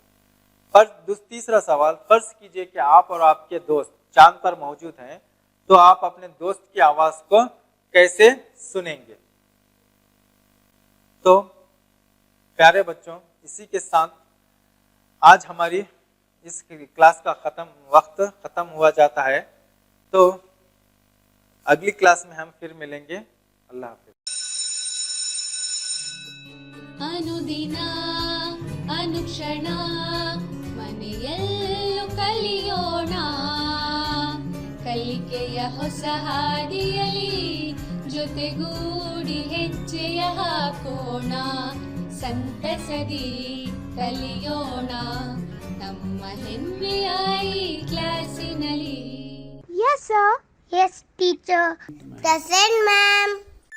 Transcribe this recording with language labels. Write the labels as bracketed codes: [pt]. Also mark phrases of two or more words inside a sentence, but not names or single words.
[ur] تیسرا سوال، فرض کیجئے کہ آپ اور آپ کے دوست چاند پر موجود ہیں، تو آپ اپنے دوست کی آواز کو کیسے سنیں گے؟ تو پیارے بچوں، اسی کے ساتھ آج ہماری اس کلاس کا وقت ختم ہوا جاتا ہے، تو اگلی کلاس میں ہم پھر ملیں گے۔ اللہ حافظ۔ [kn] ಅನುದಿನ ಅನುಕ್ಷಣ ಮನೆಯಲ್ಲೂ ಕಲಿಯೋಣ, ಕಲಿಕೆಯ ಹೊಸ ಹಾದಿಯಲಿ ಜೊತೆಗೂಡಿ ಹೆಜ್ಜೆಯ ಹಾಕೋಣ, ಸಂತಸದಿ ಕಲಿಯೋಣ ನಮ್ಮ ಹೆಮ್ಮೆಯ ಈ ಕ್ಲಾಸಿನಲ್ಲಿ. [en] Yes, sir. Yes, teacher. Present, ma'am.